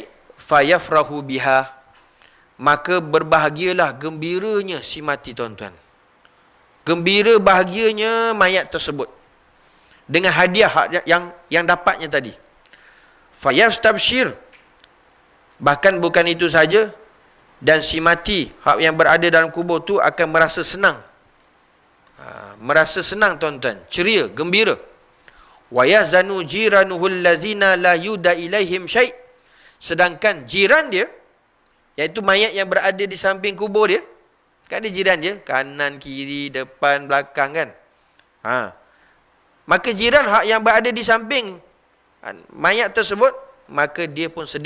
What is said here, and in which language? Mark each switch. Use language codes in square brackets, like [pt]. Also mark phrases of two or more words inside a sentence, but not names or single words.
[ar] Fayafrahu biha, [ms] maka berbahagialah, gembiranya si mati tuan-tuan. Gembira bahagianya mayat tersebut dengan hadiah yang dapatnya tadi. Fayastabshir, bahkan bukan itu saja, dan si mati yang berada dalam kubur tu akan merasa senang. Merasa senang tuan-tuan, ceria, gembira. [ar] Wa yahzanu jiranuhul lazina la yuda ilaihim syai', [ms] sedangkan jiran dia, iaitu mayat yang berada di samping kubur dia, kan ada jiran dia, kanan, kiri, depan, belakang kan. Maka jiran yang berada di samping mayat tersebut, maka dia pun sedih.